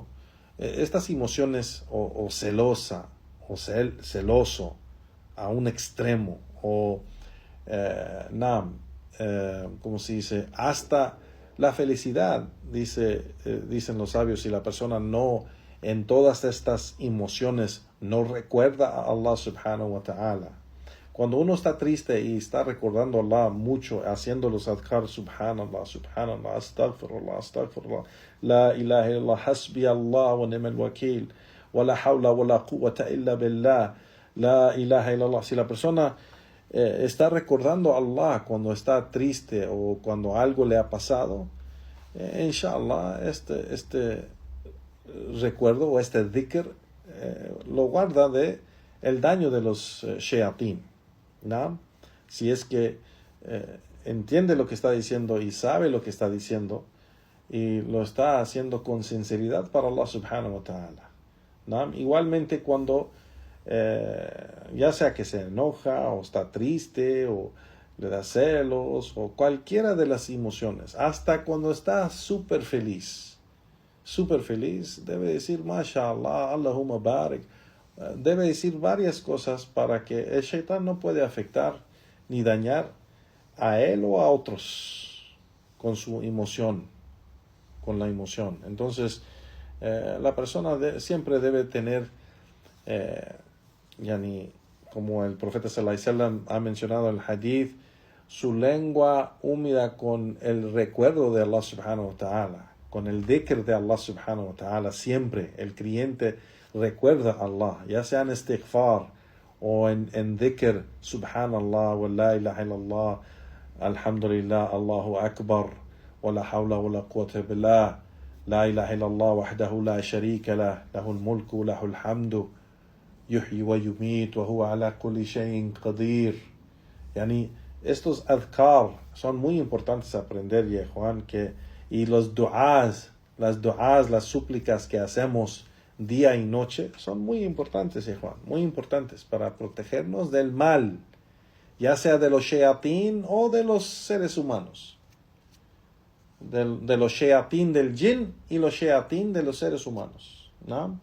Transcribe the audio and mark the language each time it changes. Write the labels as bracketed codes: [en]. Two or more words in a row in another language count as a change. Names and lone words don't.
[es] Estas emociones, o celosa, o celoso, a un extremo, o ¿cómo se dice? Hasta la felicidad, dicen los sabios, si la persona no, en todas estas emociones, no recuerda a Allah [ar] سبحانه وتعالى. [es] Cuando uno está triste y está recordando a Allah mucho, haciendo los adhkar, [ar] سبحان الله، سبحان الله، أستغفر الله، أستغفر الله، لا إله إلا الله، حسبي الله ونعم الوكيل، ولا حول ولا قوة إلا بالله، لا إله إلا الله. [es] Si la persona está recordando a Allah cuando está triste o cuando algo le ha pasado, inshallah este recuerdo o este dhikr lo guarda de el daño de los shayatín, ¿no? Si es que entiende lo que está diciendo y sabe lo que está diciendo y lo está haciendo con sinceridad para Allah [ar] سبحانه وتعالى, [es] ¿no? Igualmente cuando ya sea que se enoja o está triste o le da celos o cualquiera de las emociones. Hasta cuando está súper feliz, debe decir [ar] ما شاء الله، اللهم بارك. [es] Debe decir varias cosas para que el shaitán no puede afectar ni dañar a él o a otros con su emoción, con la emoción. Entonces, la persona siempre debe tener, como el profeta [ar] صلى الله عليه وسلم [es] ha mencionado en el hadith, su lengua húmeda con el recuerdo de Allah [ar] سبحانه وتعالى, [es] con el dhikr de Allah [ar] سبحانه وتعالى. [es] Siempre el creyente recuerda a Allah, ya sea en istighfar o en dhikr, [ar] سبحان الله، ولا إله إلا الله، الحمد لله، الله أكبر، ولا حول ولا قوة بالله، لا إله إلا الله وحده لا شريك له، له الملك، له الحمد، يحيي ويميت, وهو على كل شيء قدير. [es] Estos adhkar son muy importantes aprender, ya Juan, y las súplicas que hacemos día y noche son muy importantes, Juan, muy importantes para protegernos del mal, ya sea de los shayatín o de los seres humanos, de los shayatín del jinn y los shayatín de los seres humanos, ¿no?